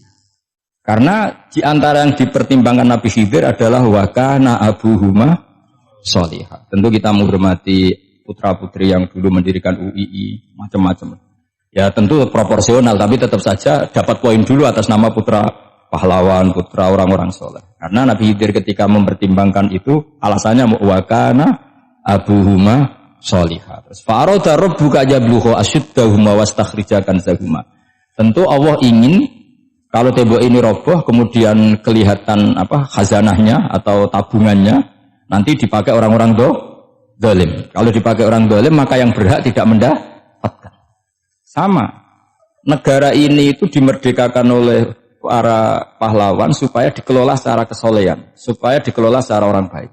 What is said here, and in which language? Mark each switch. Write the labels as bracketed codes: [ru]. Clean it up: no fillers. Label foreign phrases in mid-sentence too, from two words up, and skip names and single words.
[id] Karena di antara yang dipertimbangkan Nabi Khidir adalah [ar] وكان أبوهما صالحا. [id] Tentu kita menghormati putra-putri yang dulu mendirikan UII, macam-macam. Ya tentu proporsional, tapi tetap saja dapat poin dulu atas nama putra pahlawan, putra orang-orang soleh. Karena Nabi Khidir ketika mempertimbangkan itu, alasannya [ar] وكان أبوهما صالحا. Terus فأراد ربك يبلغا أشدهما ويستخرجا كنزهما. [id] Tentu Allah ingin kalau tembok ini roboh, kemudian kelihatan khazanahnya atau tabungannya, nanti dipakai orang-orang zalim. Kalau dipakai orang zalim, maka yang berhak tidak mendapatkan. Sama. Negara ini itu dimerdekakan oleh para pahlawan supaya dikelola secara kesolehan, supaya dikelola secara orang baik.